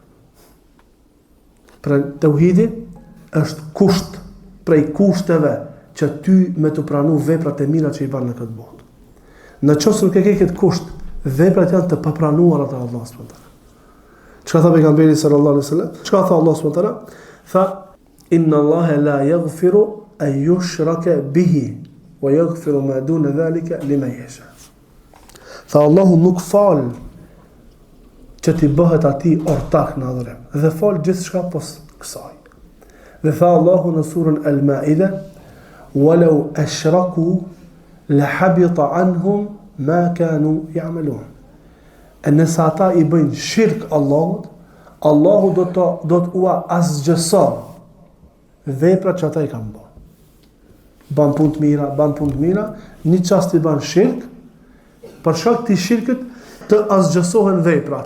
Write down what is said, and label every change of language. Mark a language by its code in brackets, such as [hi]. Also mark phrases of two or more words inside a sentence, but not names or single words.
[sq] Pra tauhidi është kusht prej kushteve që ty me të pranu veprat e mira që i banë në këtë botë. Në qoftë nuk e ke këtë kusht, veprat janë të papranuara të Allahut [ar] سبحانه وتعالى. [sq] Çka tha pejgamberi [ar] صلى الله عليه وسلم? [sq] Çka tha Allahu [ar] سبحانه وتعالى? Tha إن الله لا يغفر أن يشرك به ويغفر ما دون ذلك لمن يشاء. [sq] Tha Allahu nuk fal që ti bëhet ati ortak në adhurim, dhe fal gjithçka pos kësaj. Dhe tha Allahu në surën Al-Maida, [ar] ولو أشركوا لحبط عنهم ما كانوا يعملون. [sq] E nëse ata i bëjnë shirk Allahut, Allahu do të ua asgjëson veprat që ata i kanë bërë. Ban punë të mira, një çast i ban shirk, për shkak të shirkut të asgjësohen veprat.